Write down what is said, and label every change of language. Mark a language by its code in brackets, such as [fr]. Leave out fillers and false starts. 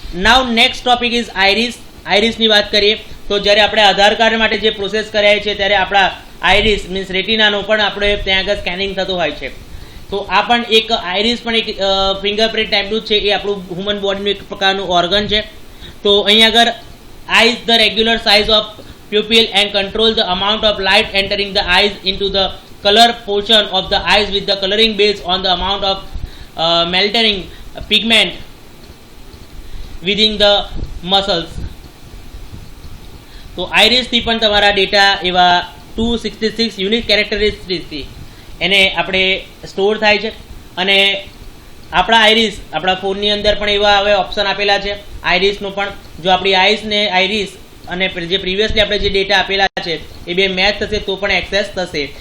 [en] Now next topic is iris. [gu] આઈરિસની વાત કરીએ તો જ્યારે આપણે આધાર કાર્ડ માટે જે પ્રોસેસ કરાય છે ત્યારે આપણા આઈરિસ મીન્સ રેટિનાનો પણ આપણે ત્યાં આગળ સ્કેનિંગ થતું હોય છે. તો આ પણ એક આઈરિસ પણ એક ફિંગરપ્રિન્ટ ટાઈપનું છે. એ આપણું હ્યુમન બોડીનું એક પ્રકારનું ઓર્ગન છે. તો અહીં આગળ [en] eyes the regular size of pupil and control the amount of light entering the eyes into the color portion of the eyes with the coloring based on the amount of melting pigment within the muscles. [gu] તો આઈરિસથી પણ તમારા data એવા 266 unique કેરેક્ટરિસ્ટિક્સથી એને આપણે store થાય છે. અને આપણા આઈરિસ આપણા ફોનની અંદર પણ એવા હવે ઓપ્શન આપેલા છે આઈરિસનો પણ. જો આપણી આઈસને આઈરિસ અને જે પ્રીવિયસલી આપણે જે ડેટા આપેલા છે એ બે મેચ થશે તો પણ એક્સેસ થશે.